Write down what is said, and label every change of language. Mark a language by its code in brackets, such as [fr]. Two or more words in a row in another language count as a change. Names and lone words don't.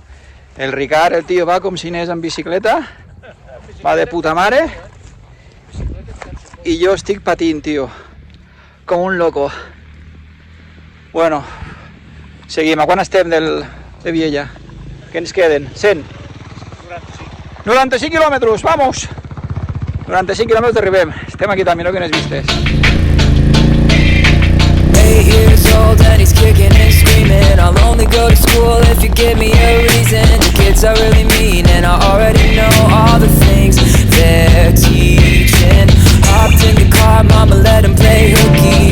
[ca] El Ricard, el tio, va com si anés en bicicleta, va de puta mare, i jo estic patint, tio, com un loco. Bueno, seguim. A quan estem de Viella? Què ens queden? 100? 95 quilòmetres, vamos! 95 quilòmetres arribem. Estem aquí també, no que n'has vistes. [en] 8 years old and he's kicking and screaming. I'll only go to school if you give me a reason. The kids are really mean and I already know all the things they're teaching. Hopped in the car, mama let him play hooky.